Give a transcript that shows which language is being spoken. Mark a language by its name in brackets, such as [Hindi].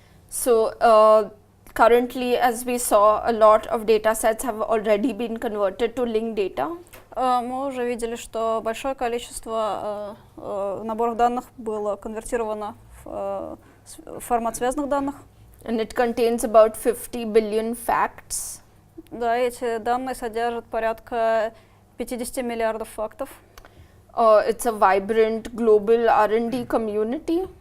[English] So currently, as we saw, a lot of data sets have already been converted to linked data. [Russian] Мы уже видели, что большое количество наборов данных было конвертировано в формат связанных данных. [English] And it contains about 50 billion facts. [Russian] Да, эти данные содержат порядка 50 миллиардов фактов. [English] It's a vibrant global R&D community.